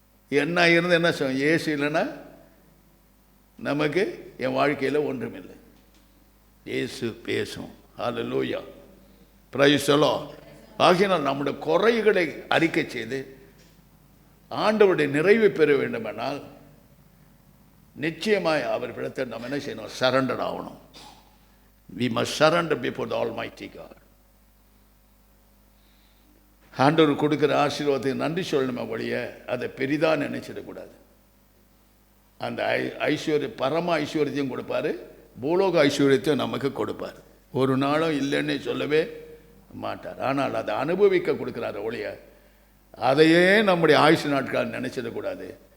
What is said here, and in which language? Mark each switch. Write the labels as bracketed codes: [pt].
[ta] என்ன இருந்து என்ன சொல்லும்? ஏசு இல்லைன்னா நமக்கு என் வாழ்க்கையில் ஒன்றுமில்லை. இயேசு பேசும். ஹல்லேலூயா. [en] Praise the Lord. [ta] ஆகையினால் நம்முடைய குறைகளை அறிக்கை செய்து ஆண்டவருடைய நிறைவை பெற வேண்டுமென்றால் நிச்சயமாய் அவர் இடத்தில் நம்ம என்ன செய்யணும்? சரண்டர் ஆகணும். [en] We must surrender before the Almighty God. [ta] ஆண்டவர் கொடுக்குற ஆசீர்வாதத்துக்கு நன்றி சொல்லணுமே ஒழிய அதை பெரிதாக நினைச்சிடக்கூடாது. அந்த பரம ஐஸ்வர்யத்தையும் கொடுப்பார், பூலோக ஐஸ்வர்யத்தையும் நமக்கு கொடுப்பார். ஒரு நாளும் இல்லைன்னு சொல்லவே மாட்டார். ஆனால் அதை அனுபவிக்க கொடுக்குறாரு ஒழிய அதையே நம்முடைய ஆயுசு நாட்கள் நினைச்சிடக்கூடாது.